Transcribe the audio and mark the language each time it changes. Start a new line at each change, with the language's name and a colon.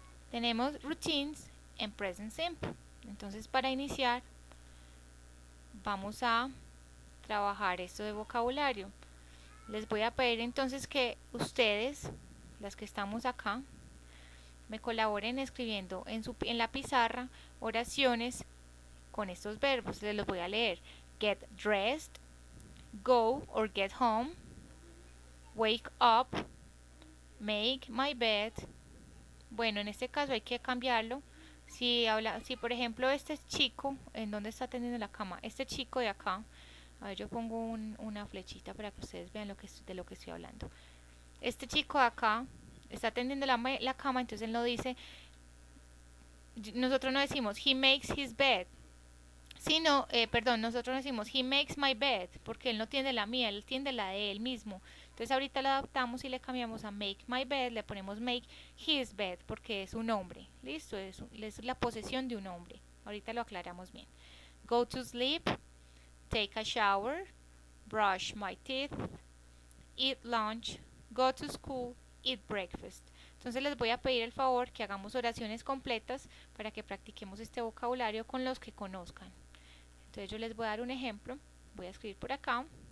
Spanish: Tenemos routines en present simple. Entonces para iniciar vamos a trabajar esto de vocabulario. Les voy a pedir entonces que ustedes, las que estamos acá, me colaboren escribiendo en la pizarra oraciones con estos verbos. Les los voy a leer.
English: Get dressed, go or get home, wake up, make my bed.
Spanish: Bueno, en este caso hay que cambiarlo. Si por ejemplo este chico, ¿en dónde está tendiendo la cama? Este chico de acá, a ver, yo pongo una flechita para que ustedes vean de lo que estoy hablando. Este chico de acá está tendiendo la cama, entonces él no dice, nosotros no decimos
English: he makes his bed,
Spanish: sino, nosotros no decimos
English: he makes my bed,
Spanish: porque él no tiende la mía, él tiende la de él mismo. Entonces ahorita la adaptamos y le cambiamos a
English: make my bed,
Spanish: le ponemos
English: make his bed,
Spanish: porque es un hombre, listo, es la posesión de un hombre. Ahorita lo aclaramos bien.
English: Go to sleep, take a shower, brush my teeth, eat lunch, go to school, eat breakfast.
Spanish: Entonces les voy a pedir el favor que hagamos oraciones completas para que practiquemos este vocabulario con los que conozcan. Entonces yo les voy a dar un ejemplo. Voy a escribir por acá.